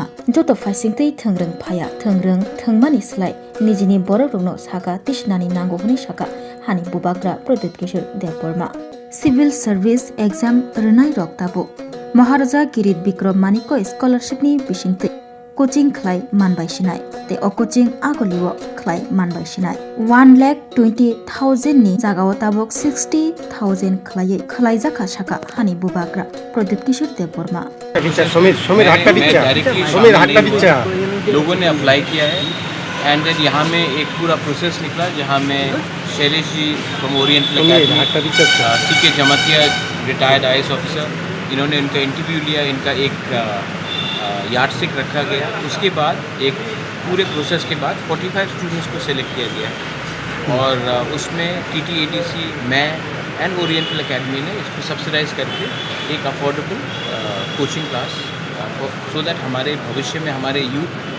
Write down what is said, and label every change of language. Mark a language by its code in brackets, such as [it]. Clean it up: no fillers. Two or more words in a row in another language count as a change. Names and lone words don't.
[trp] Joto Fasingtei Thangrang Phaya Thangrang Thangmani Slai Nijini Borobno Saka Tishnani Nangohni Shaka Hani Bubagra Pradit Kishore Deborma [en] Civil Service Exam [trp] Renai Roktabo Maharaja Kirit Bikram Manikko Scholarship ni Bishingtei Coaching Klai Manbai Shinai Te o coaching Agoliwo Klai Manbai Shinai 1,20,000 ni Jagao Tabok 60,000 Klai Jaka Shaka Hani Bubagra Pradit Kishore Deborma [hi] लोगों ने अप्लाई किया है [en] and then [hi] यहाँ में एक पूरा प्रोसेस निकला जहाँ में शैलेश जी फ्रॉम ओरिएंटल अकेडमी सीके जमातिया [en] retired IAS officer [hi] इन्होंने इनका इंटरव्यू लिया इनका एक यार्डस्टिक रखा गया उसके बाद एक पूरे प्रोसेस के बाद 45 स्टूडेंट्स को सिलेक्ट किया गया और उसमें TTADC मैं एंड ओरिएंटल अकेडमी ने इसको सब्सिडाइज करके एक [en] affordable coaching class so that [hi] हमारे भविष्य में हमारे यूथ